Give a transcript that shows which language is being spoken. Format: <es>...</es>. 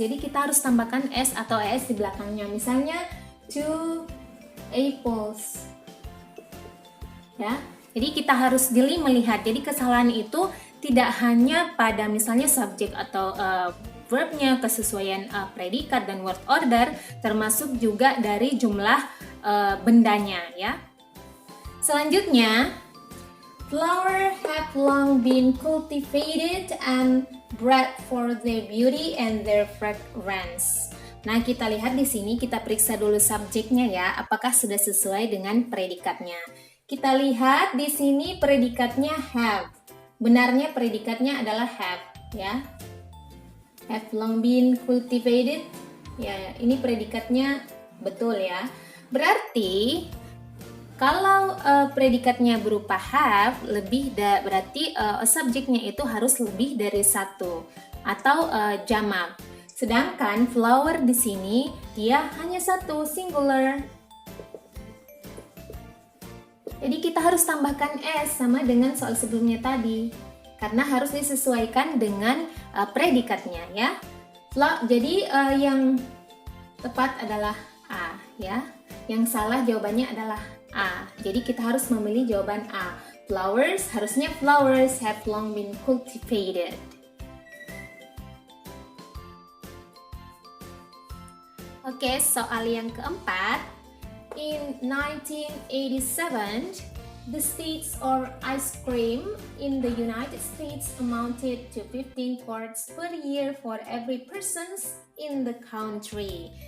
<id>Jadi kita harus tambahkan s atau es di belakangnya. Misalnya</id> <en>two apples.</en> <id>Ya. Jadi kita harus jeli melihat. Jadi kesalahan itu tidak hanya pada misalnya subjek atau verbnya, kesesuaian predikat dan word order, termasuk juga dari jumlah bendanya ya.</id> <en>Selanjutnya, flowers have long been cultivated and bred for their beauty and their fragrance.</en> <id>Nah, kita lihat di sini, kita periksa dulu subjeknya ya, apakah sudah sesuai dengan predikatnya. Kita lihat di sini predikatnya have. Benarnya predikatnya adalah have ya.</id> <en>Have long been cultivated.</en> <id>Ya, ini predikatnya betul ya. Berarti kalau predikatnya berupa have, berarti subjeknya itu harus lebih dari 1 atau jamak. Sedangkan flower di sini dia hanya 1, singular. Jadi kita harus tambahkan s sama dengan soal sebelumnya tadi, karena harus disesuaikan dengan predikatnya ya. Jadi yang tepat adalah A ya. Yang salah jawabannya adalah A. Jadi kita harus memilih jawaban A.</id> <en>Flowers, harusnya flowers have long been cultivated.</en> <id>Oke, soal yang keempat.</id> <en>In 1987, the states or ice cream in the United States amounted to 15 quarts per year for every person in the country.</en>